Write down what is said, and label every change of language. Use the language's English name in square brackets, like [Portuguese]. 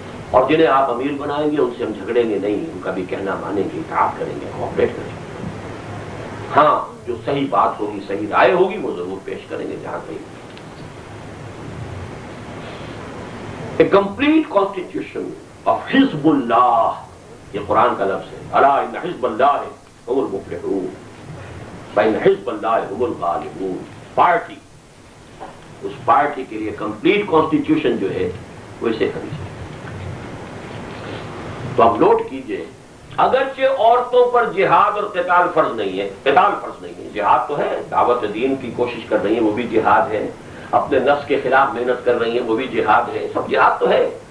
[Urdu] اور جنہیں آپ امیر بنائیں گے ان سے ہم جھگڑیں گے نہیں، ان کا بھی کہنا مانیں گے، اطاعت کریں گے، کوآپریٹ کریں گے. ہاں جو صحیح بات ہوگی، صحیح رائے ہوگی وہ ضرور پیش کریں گے جہاں کہیں. [English] A complete constitution of [Urdu] حزب اللہ، یہ قرآن کا لفظ ہے. [Arabic] الا ان حزب اللہ هم المفلحون فإن حزب اللہ هم الغالبون. [Urdu] پارٹی، اس پارٹی کے لیے کمپلیٹ کانسٹیٹیوشن جو ہے وہ اسے کرنی چاہیے. تو آپ نوٹ کیجئے، اگرچہ عورتوں پر جہاد اور قتال فرض نہیں ہے، قتال فرض نہیں ہے، جہاد تو ہے، دعوت دین کی کوشش کر رہی ہیں وہ بھی جہاد ہے، اپنے نفس کے خلاف محنت کر رہی ہیں وہ بھی جہاد ہے، سب جہاد تو ہے.